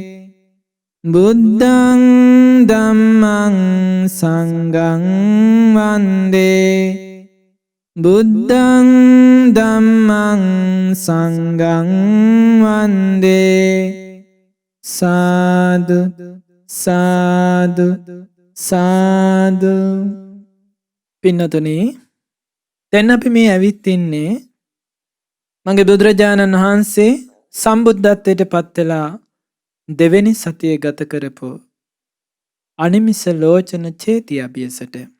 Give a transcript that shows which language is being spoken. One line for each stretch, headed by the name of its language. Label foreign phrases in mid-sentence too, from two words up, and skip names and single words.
Pali: බුද්ධං ධම්මං සංඝං වන්දේ බුද්ධං ධම්මං සංඝං වන්දේ.
Sinhala: සාදු සාදු සාදු. පින්නතුනි, දැන් අපි මේ ඇවිත් ඉන්නේ මගේ බුදුරජාණන් වහන්සේ සම්බුද්ධත්වයට පත් වෙලා දෙවෙනි සතිය ගත කරපු අනිමිස ලෝචන චේතිය අභියසට.